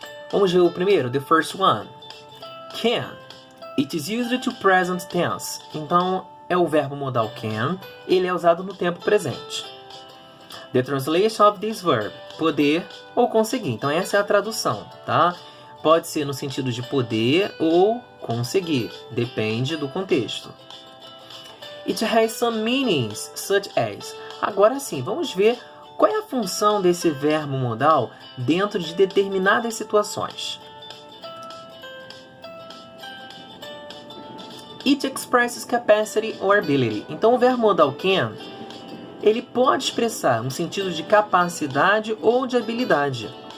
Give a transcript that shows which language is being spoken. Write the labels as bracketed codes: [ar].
[pt] Vamos ver o primeiro, [en] the first one. Can. It is used to present tense. [pt] Então, é o verbo modal can, ele é usado no tempo presente. [en] The translation of this verb, [pt] poder ou conseguir. Então, essa é a tradução, Pode ser no sentido de poder ou conseguir, depende do contexto. [en] It has some meanings, such as. [pt] Agora sim, vamos ver qual é a função desse verbo modal dentro de determinadas situações. [en] It expresses capacity or ability. [pt] Então, o verbo modal can, ele pode expressar um sentido de capacidade ou de habilidade.